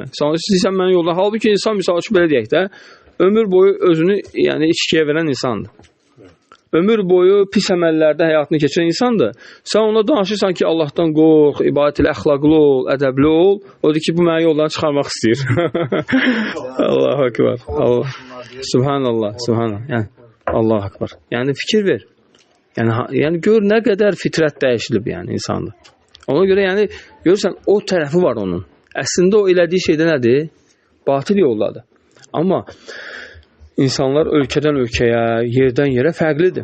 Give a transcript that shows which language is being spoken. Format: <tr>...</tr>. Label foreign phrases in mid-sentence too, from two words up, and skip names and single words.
<az>Sən istəyirsən məni yoldan. Halbuki insan, misal üçün belə deyək də, ömür boyu özünü içkiyə verən insandır. Ömür boyu pis əməllərdə həyatını keçirən insandır. Sən ona danışırsan ki, Allahdan qorx, ibadət ilə əxlaqlı ol, ədəbli ol. O deyir ki, bu məni yoldan çıxarmaq istəyir.</az> <ar>الله أكبر. سبحان الله، سبحان الله. Yəni, الله أكبر.</ar> <az>Yəni, fikir ver. Yəni gör nə qədər fitrət dəyişilib yəni insanda. Ona görə yəni görürsən o tərəfi var onun. Əslində o elədiyi şeydə nədir? Batıl yoldadır. Amma insanlar ölkədən ölkəyə, yerdən yerə fərqlidir.</az>